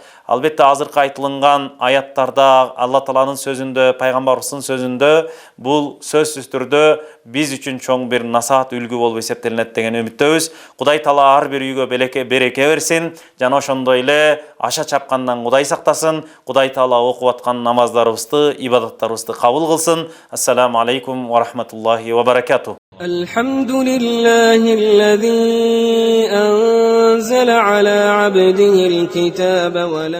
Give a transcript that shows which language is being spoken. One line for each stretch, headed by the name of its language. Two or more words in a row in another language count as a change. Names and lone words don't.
Kyrgyz: Албетте азыркы айтылган аяттарда, Алла Тааланын сөзүндө, пайгамбарыбыздын сөзүндө бул сөзсүз түрдө биз үчүн чоң бир насаат үлгү болуп эсептелет деген үмүттөбүз. Кудай Таала ар бир үйгө береке берсин, жана ошондой эле аша чапкандан Кудай сактасын. Кудай Таала окуп аткан намаздарыбызды, ибадаттарыбызды кабыл кылсын.
Arabic: السلام عليكم ورحمة الله وبركاته. الحمد لله الذي أنزل على عبده الكتاب ولم